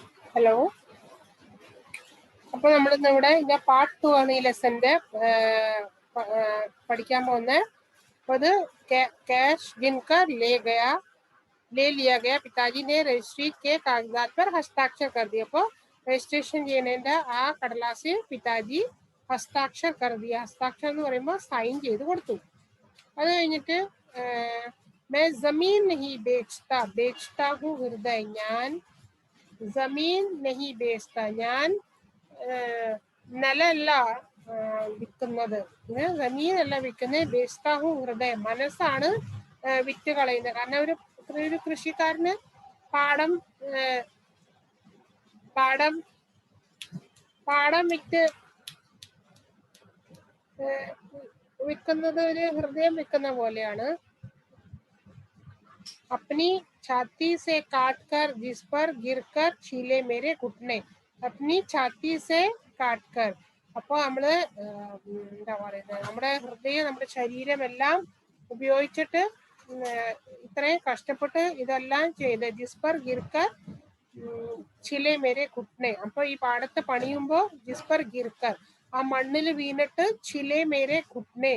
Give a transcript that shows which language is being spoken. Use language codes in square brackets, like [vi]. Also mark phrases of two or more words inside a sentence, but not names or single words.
[ml] ഹലോ. അപ്പോൾ നമ്മളിന്ന് ഇവിടെ ഇതിന്റെ പാർട്ട് 2 ആണ് ഈ ലെസന്റെ പഠിക്കാൻ പോകുന്നത്. അപ്പോൾ അത് [hi] कैश गिनकर ले लिया गया, पिताजी ने रजिस्ट्री के कागजात पर हस्ताक्षर कर दिया. [ml] അപ്പോൾ രജിസ്ട്രേഷൻ ചെയ്യുന്നതിന്റെ ആ കടലാസിൽ [hi] पिताजी हस्ताक्षर कर दिया. [ml] ഹസ്താക്ഷർ എന്ന് പറയുമ്പോൾ സൈൻ ചെയ്ത് കൊടുത്തു. അത് കഴിഞ്ഞിട്ട് [hi] मैं जमीन नहीं बेचता हूँ हृदय, ഞാൻ जमीन नहीं बेचता, [ml] ഞാൻ നിലല്ല വിൽക്കുന്നത്, ജമീനല്ല വിൽക്കുന്നത്, ബേസ്താഹു ഹൃദയം, മനസ്സാണ് വിറ്റ് കളയുന്നത്. കാരണം ഒരു കൃഷിക്കാരന് പാടം വിറ്റ് വിൽക്കുന്നത് ഒരു ഹൃദയം വിൽക്കുന്ന പോലെയാണ്. [hi] अपनी छाती से काटकर जिस पर गिरकर छीले मेरे घुटने, अपनी छाती से काटकर. [ml] അപ്പോൾ നമ്മള് എന്താ പറയുന്നത്, നമ്മുടെ ഹൃദയം, നമ്മുടെ ശരീരമെല്ലാം ഉപയോഗിച്ചിട്ട് ഇത്രയും കഷ്ടപ്പെട്ട് ഇതെല്ലാം ചെയ്ത് [hi] जिस पर गिरकर छीले मेरे घुटने. [ml] അപ്പൊ ഈ പാടത്ത് പണിയുമ്പോ [hi] जिस पर गिरकर, [ml] ആ മണ്ണിൽ വീണിട്ട് [hi] छीले मेरे घुटने.